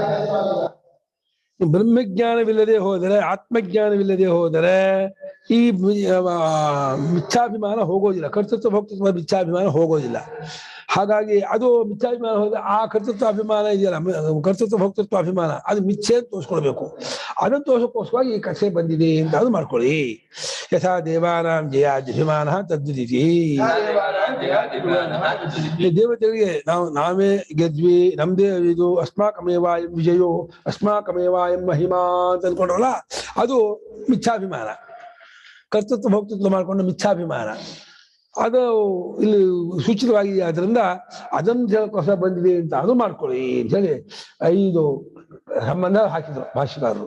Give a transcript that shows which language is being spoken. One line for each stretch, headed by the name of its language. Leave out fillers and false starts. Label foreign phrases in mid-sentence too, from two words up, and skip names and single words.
Kannada: ಬ್ರಹ್ಮಜ್ಞಾನವಿಲ್ಲದೆ ಹೋದರೆ, ಆತ್ಮಜ್ಞಾನವಿಲ್ಲದೆ ಹೋದರೆ ಈ ಮಿಥ್ಯಾಭಿಮಾನ ಹೋಗೋದಿಲ್ಲ. ಕರ್ತೃತ್ವ ಭೋಕ್ತೃತ್ವ ಮಿಥ್ಯಾಭಿಮಾನ ಹೋಗೋದಿಲ್ಲ. ಹಾಗಾಗಿ ಅದು ಮಿಥ್ಯಾಭಿಮಾನ ಹೋದ್ರೆ ಆ ಕರ್ತೃತ್ವ ಅಭಿಮಾನ ಇದೆಯಲ್ಲ, ಕರ್ತೃತ್ವ ಭೋಕ್ತೃತ್ವ ಅಭಿಮಾನ ಅದು ಮಿಥ್ಯೆ ಅಂತ ತೋರಿಸ್ಕೊಳ್ಬೇಕು. ಅದನ್ನು ತೋರ್ಸೋಕ್ಕೋಸ್ಕರವಾಗಿ ಈ ಕಥೆ ಬಂದಿದೆ ಅಂತ ಅದು ಮಾಡ್ಕೊಳ್ಳಿ.
Sanskrit: ಯಥಾ ದೇವಾನಾಂ ಜಯಾಭಿಮಾನ ತದ್ವಿಧಿ.
Kannada: ದೇವತೆಗಳಿಗೆ ನಾವೇ ಗೆದ್ವಿ, ನಮ್ದೇ ಇದು,
Sanskrit: ಅಸ್ಮಾಕಮೇವಾಯಂ ವಿಜಯೋ ಅಸ್ಮಾಕಮೇವಾಯಂ ಮಹಿಮಾ
Kannada: ಅಂತ ಅನ್ಕೊಂಡ್ರಲ್ಲ, ಅದು ಮಿಥ್ಯಾಭಿಮಾನ. ಕರ್ತೃತ್ವ ಭೋಕ್ತೃತ್ವ ಮಾಡ್ಕೊಂಡು ಮಿಥ್ಯಾಭಿಮಾನ ಅದು ಇಲ್ಲಿ ಸೂಚಿತವಾಗಿ, ಆದ್ರಿಂದ ಅದನ್ನು ಹೇಳಕ್ಕೋಸ್ಕರ ಬಂದಿದೆ ಅಂತ ಅದು ಮಾಡ್ಕೊಳ್ಳಿ ಅಂತ ಹೇಳಿ 5 ಸಂಬಂಧ ಹಾಕಿದ್ರು ಭಾಷ್ಯಕಾರರು.